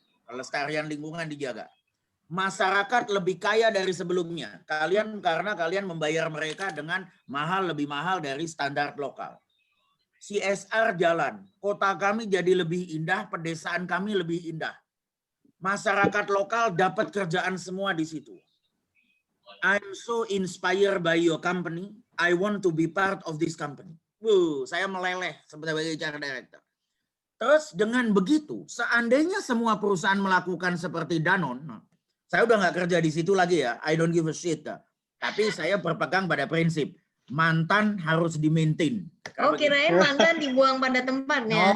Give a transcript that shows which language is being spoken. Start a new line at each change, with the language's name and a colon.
Indonesian: Kelestarian lingkungan dijaga. Masyarakat lebih kaya dari sebelumnya. Karena kalian membayar mereka dengan lebih mahal dari standar lokal. CSR jalan. Kota kami jadi lebih indah, pedesaan kami lebih indah. Masyarakat lokal dapat kerjaan semua di situ.
English: I'm so inspired by your company. I want to be part of this company.
Indonesian: Saya meleleh sebagai HR director. Terus dengan begitu, seandainya semua perusahaan melakukan seperti Danone, saya udah nggak kerja di situ lagi ya,
English: I don't give a shit.
Indonesian: Tapi saya berpegang pada prinsip, mantan harus di-maintain. Oh, kirain mantan dibuang pada tempatnya.